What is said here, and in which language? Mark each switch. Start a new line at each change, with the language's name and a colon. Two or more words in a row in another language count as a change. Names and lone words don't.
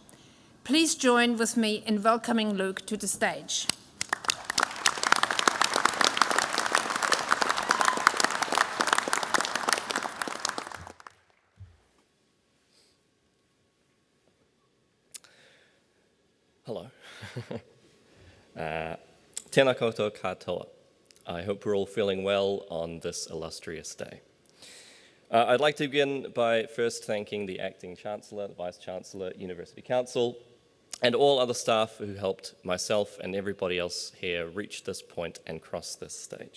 English: Please join with me in welcoming Luke to the stage. Hello.
Māori: Tēnā koutou katoa.
English: I hope we're all feeling well on this illustrious day. I'd like to begin by first thanking the Acting Chancellor, the Vice-Chancellor, University Council, and all other staff who helped myself and everybody else here reach this point and cross this stage.